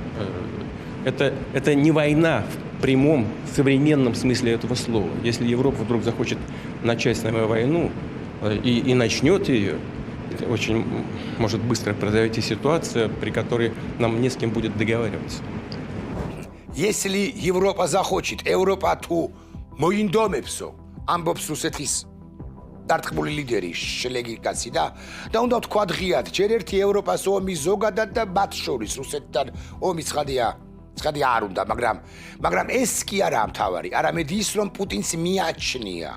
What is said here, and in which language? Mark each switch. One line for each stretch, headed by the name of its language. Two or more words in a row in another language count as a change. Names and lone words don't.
Russian: Это не война в прямом, современном смысле этого слова. Если Европа вдруг захочет начать с нами войну и начнет ее, очень может быстро произойти ситуация, при которой нам не с кем будет договариваться. Если Европа захочет, Европа
Georgian: ту მოინდომებსო, ამბობს რუსეთის დარტყმული ლიდერი შლეგი კაცი და უნდა თქვა ღიად, ჯერ ერთი ევროპას ომი ზოგადად და მათ შორის რუსეთთან ომი ცხადია არ უნდა, მაგრამ ეს კი არაა მთავარი, არამედ ის რომ პუტინს მიაჩნია.